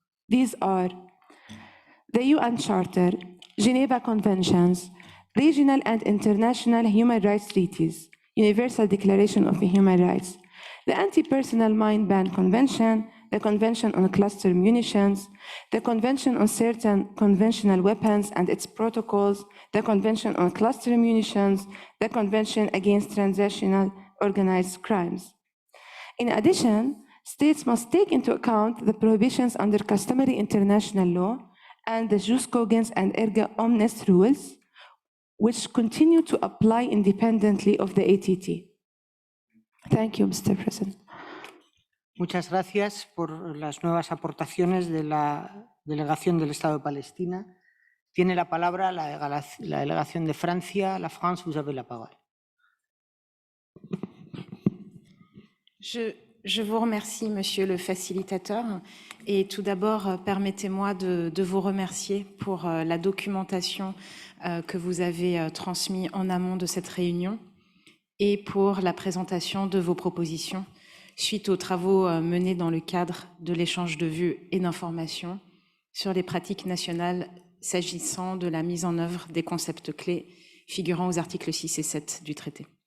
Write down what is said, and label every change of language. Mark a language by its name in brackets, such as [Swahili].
[English] These are the UN Charter, Geneva Conventions, regional and international human rights treaties, Universal Declaration of Human Rights, the Anti-Personnel Mine Ban Convention, the Convention on Cluster Munitions, the Convention on Certain Conventional Weapons and its protocols, the Convention on Cluster Munitions, the Convention Against Transnational Organized Crimes. In addition, states must take into account the prohibitions under customary international law and the jus cogens and erga omnes rules, which continue to apply independently of the ATT. Thank you, Mr. President. [Spanish] Muchas gracias por las nuevas aportaciones de la delegación del Estado de Palestina. Tiene la palabra la delegación de Francia. [French] La France, vous avez la parole. Je vous remercie, Monsieur le facilitateur. Et tout d'abord, permettez-moi de vous remercier pour la documentation que vous avez transmise en amont de cette réunion et pour la présentation de vos propositions suite aux travaux menés dans le cadre de l'échange de vues et d'informations sur les pratiques nationales s'agissant de la mise en œuvre des concepts clés figurant aux articles 6 et 7 du traité.